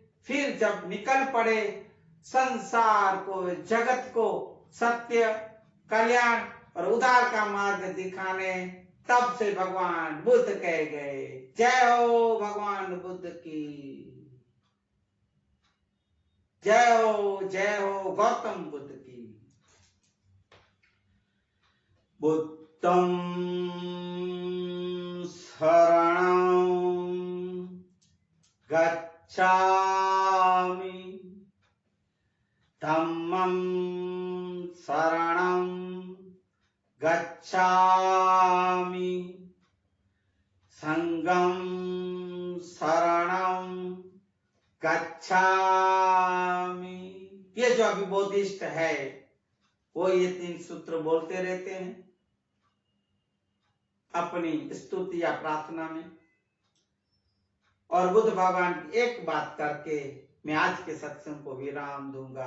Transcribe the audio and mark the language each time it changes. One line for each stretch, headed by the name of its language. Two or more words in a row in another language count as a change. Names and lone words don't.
Hindi: फिर जब निकल पड़े संसार को, जगत को सत्य, कल्याण और उद्धार का मार्ग दिखाने तब से भगवान बुद्ध कह गए। जय हो भगवान बुद्ध की, जय हो गौतम बुद्ध की।
Pali: बुद्धं शरणं गच्छामि, धम्मं शरणं गच्छामि, संघं शरणं गच्छामि।
Hindi: ये जो अभी बोधिष्ट है वो ये 3 सूत्र बोलते रहते हैं अपनी स्तुति या प्रार्थना में। और बुद्ध भगवान की एक बात करके मैं आज के सत्संग को विराम दूंगा।